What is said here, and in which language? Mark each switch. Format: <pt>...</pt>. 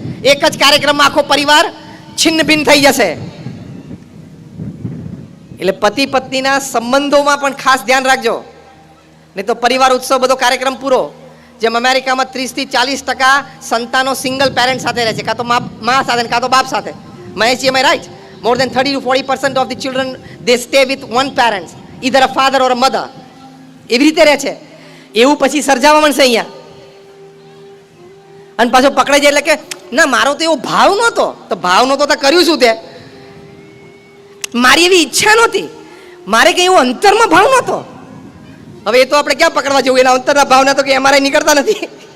<gu>એક જ કાર્યક્રમમાં આખો પરિવાર છિન્ન ભિન્ન થઈ જશે. એટલે પતિ પત્નીના સંબંધોમાં પણ ખાસ ધ્યાન રાખજો, નહીં તો પરિવાર ઉત્સવ બધો કાર્યક્રમ પૂરો. જેમ અમેરિકામાં 30 થી 40% સંતાનો સિંગલ પેરેન્ટ સાથે રહે છે, કાં તો મા સાથે કાં તો બાપ સાથે.</gu> <en>Maheshji, am I right? More than 30 to 40% of the children they stay with one parent, either a father or a mother.</en> <gu>એવી રીતે રહે છે. એવું પછી સર્જાવા મળશે અહીંયા. અને પાછો પકડાઈ જાય એટલે કે ના, મારો તો એવો ભાવ નહોતો. તો ભાવ નહોતો તો કર્યું શું તે? મારી એવી ઈચ્છા નહોતી, મારે કંઈ એવો અંતરમાં ભાવ નહોતો. હવે એ તો આપણે ક્યાં પકડવા જવું? એના અંતરના ભાવના તો કે અમારે નીકળતા નથી.</gu>